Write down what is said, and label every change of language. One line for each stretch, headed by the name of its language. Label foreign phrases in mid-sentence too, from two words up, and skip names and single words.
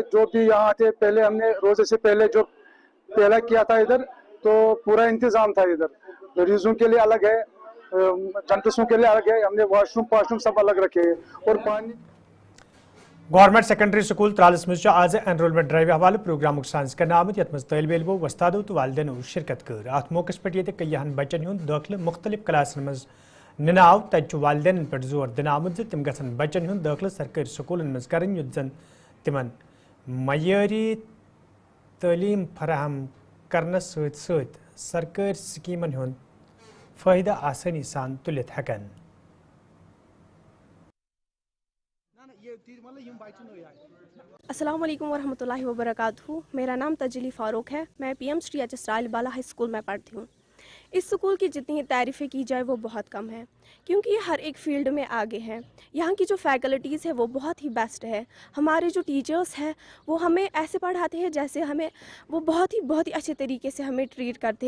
Hindi: जो भी यहाँ थे पहले, हमने रोजे से पहले जो पहला किया था इधर, तो पूरा इंतजाम था इधर, मरीजों के लिए अलग है, जंतुओं के लिए अलग है, हमने वॉशरूम सब अलग रखे हैं। और पानी
Kashmiri: गवर्नमेंट सेकेंडरी स्कूल त्रालस मज आज
English: enrollment drive
Kashmiri: हवाले प्रोग्राम साज कर आमुत यथ मज तलब इलमो वस्तादो तो वालदेनो शिरकत कर। अत मौके पे कईहन बच्चन हुंद दाखिल मुख्तलिफ क्लासन मज निनाव तत वालदेन पे जोर दिन आमुत तम गसन बच्चन हुंद दाखिल सरकारी स्कूलन मज करन युत जन तिमन मयारी तालीम फराहम करनस सत सरकारी स्कीमन हुंद फायदा आसानी सान तुलित हकन।
Arabic: السلام عليكم ورحمة الله وبركاته.
Hindi: मेरा नाम तजली फ़ारूक है। मैं पीएम श्री एच एस रायल बाला हाई स्कूल में पढ़ती हूँ। इस स्कूल की जितनी तारीफ़ें की जाए वो बहुत कम है, क्योंकि ये हर एक फ़ील्ड में आगे हैं। यहाँ की जो फैकल्टीज़ है वो बहुत ही बेस्ट है। हमारे जो टीचर्स हैं वो हमें ऐसे पढ़ाते हैं जैसे हमें वो बहुत ही अच्छे तरीके से हमें ट्रीट करते हैं।